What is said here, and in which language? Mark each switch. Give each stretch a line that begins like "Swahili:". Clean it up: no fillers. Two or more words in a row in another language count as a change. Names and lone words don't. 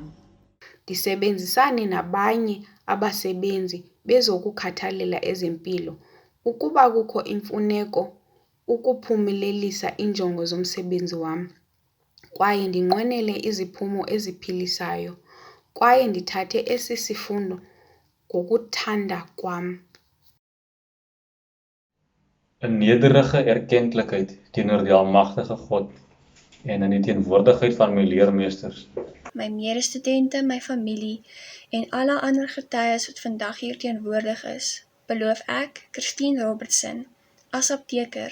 Xhosa: Ndisebenzisane nabanye abasebenzi bezokukhathalela ezempilo ukuba kukho imfuneko ukuphumelelisa injongo zomsebenzi wam, kwaye ndinqwenele iziphumo eziphilisayo, kwaye ndithathe esi sifundo ngokuthanda kwam.
Afrikaans: 'n nederige erkentlikheid teenoor die almagtige God en in die teenwoordigheid van my leermeesters, my medestudente, my familie en alle ander getuies wat vandag hier teenwoordig is, beloof ek, Christine Robertson, as apteker,